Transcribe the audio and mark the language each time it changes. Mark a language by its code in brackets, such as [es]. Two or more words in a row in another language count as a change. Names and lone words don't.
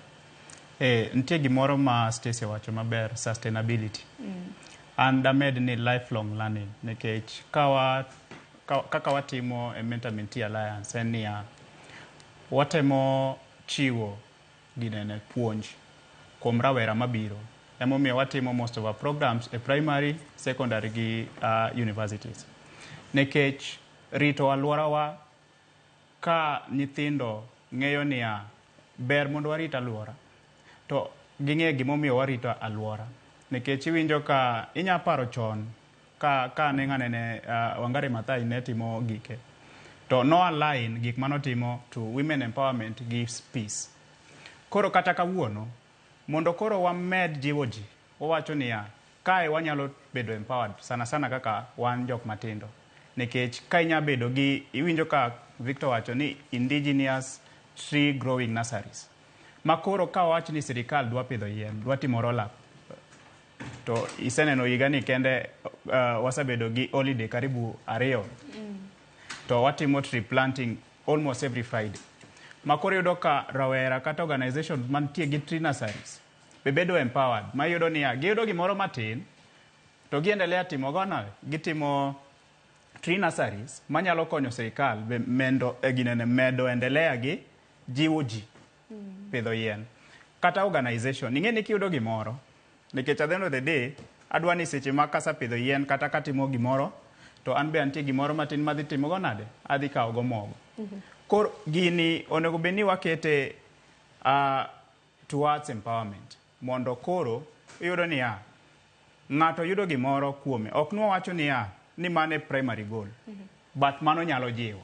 [luo] Nitie gimoro ma Stacy wacho maber, sustainability. And amed ni [en] lifelong learning [luo] nikech kaka watimo e Mentor Mentee Alliance en niya, watemo chiwo ginene puonj kuom rawera mabiro. Emomiyo watimo [en] most of our programs [luo] e primary, secondary gi universities. Nekech rito alworawa ka nyithindo ng'eyo niya ber mondo warit alwora, to ging'e gimomiyo warito alwora. Nekech iwinjo ka inya paro chon ka ne ng'anene Wangari Maathai ne timo gike, to no align gik manotimo to [en] women empowerment gives peace. [luo] Koro kata kawuono mondo koro wamed jiwo ji, wawacho niya kae wanyalo bedo empowered [sw] sana sana [luo] kaka wan jok matindo. Nekech ka inya bedo gi, iwinjo ka Victor wacho ni [en] indigenous tree growing nurseries, [luo] makoro ka wacho ni sirikal dwa pidho yien, dwa timo [en] roll up, [luo] to iseneno higa ni kende wasabedo gi holiday karibu 2 to watimo [en] tree planting almost every Friday. [luo] Makoro yudo ka rawera kata organization mantie gi [en] tree nurseries [luo] bebedo empowered, ma yudo niya giyudo gimoro matin to giendelea timo gona, gitimo [en] tree nurseries [luo] manyalo konyo sirikal medo endelea gi jiwo ji pidho yien. Kata organization ing'e ni kiyudo gimoro, nikech [en] at the end of the day [luo] adwa ni seche ma kasa pidho yien kata katimo gimoro to an be antie gimoro matin madhi timo go nade, adhi kawo go mogo. Koro gini onego beni wakete [en] towards empowerment, [luo] mondo koro iyudo niya ng'ato yudo gimoro kuome, ok nwa wacho niya ni mane [en] primary goal, [luo] but mano nyalo jiwo.